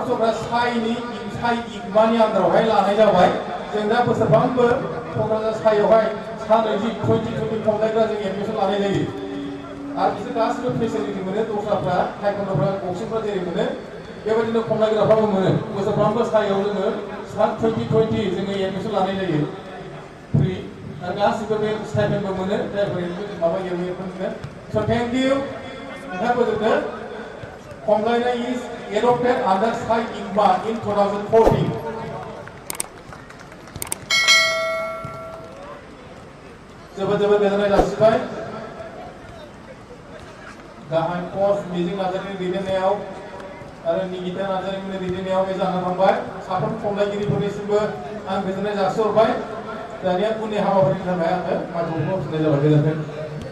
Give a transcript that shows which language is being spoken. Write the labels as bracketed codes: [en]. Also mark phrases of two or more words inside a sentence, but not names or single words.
[brx] सरकारा साइ इगमानि आन्दारावहाय लानाय जाबाय जों दा बोसोरफ्रोमबो क'क्राझार साइआवहाय सा20 2020 खमलायग्रा जों एडमिसन लानाय जायो आरो बिसोर गासिबो फेसिलिटि मोनो दस्राफ्रा टाइकन्ड'फ्रा बक्सिंफ्रा जेरै मोनो बेबायदिनो खमलायग्राफ्राबो मोनो बोसोरफ्रोमबो साइआव जोङो सा2020 जोङो एडमिसन लानाय जायो फ्रि आरो गासिबो बे स्टाइपेन्डबो मोनो जायफोर माबा मोनो [en] So thank you. Komlaina is adopted under Sai IGMA in 2014. [brx] जोबोद गोजोननाय जासिबाय गाहाय पस्ट मिजिं नार्जारिनि दैदेननायाव आरो निगिता नार्जारिनि दैदेननायाव बे जाना थांबाय साफ्रोम खमलायगिरिफोरनिसिमबो आं गोजोननाय जासिहरबाय दानिया उननि हाबाफारिनि थाखाय आङो माइक्र'फनखौ होफिननाय जाबाय गोजोन्थों